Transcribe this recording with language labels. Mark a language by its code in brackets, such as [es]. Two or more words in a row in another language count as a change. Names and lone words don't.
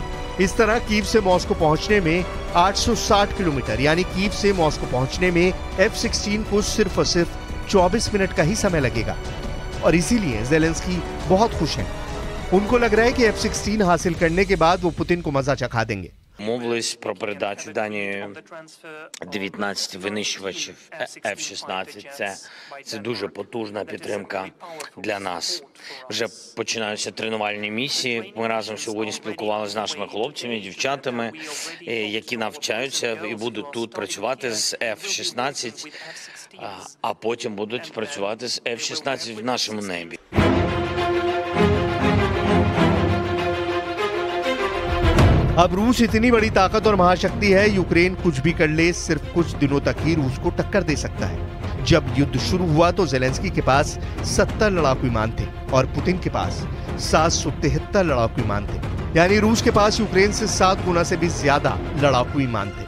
[hi] इस तरह कीव से मॉस्को पहुंचने में 860 किलोमीटर, यानी कीव से मॉस्को पहुंचने में F-16 को सिर्फ और सिर्फ 24 मिनट का ही समय लगेगा। और इसीलिए ज़ेलेंस्की बहुत खुश हैं। उनको लग रहा है कि F-16 हासिल करने के बाद वो पुतिन को मजा चखा देंगे। [uk] Мовились про передачу Данії 19 винищувачів F-16. Це дуже потужна підтримка для нас. Вже починаються тренувальні місії. Ми разом сьогодні спілкувалися з нашими хлопцями, дівчатами, які навчаються і будуть тут працювати з F-16, а потім будуть працювати з F-16 в нашому небі. [hi] अब रूस इतनी बड़ी ताकत और महाशक्ति है, यूक्रेन कुछ भी कर ले, सिर्फ कुछ दिनों तक ही रूस को टक्कर दे सकता है। जब युद्ध शुरू हुआ तो ज़ेलेंस्की के पास 70 लड़ाकू विमान थे और पुतिन के पास 773 लड़ाकू विमान थे, यानी रूस के पास यूक्रेन से 7 गुना से भी ज्यादा लड़ाकू विमान थे।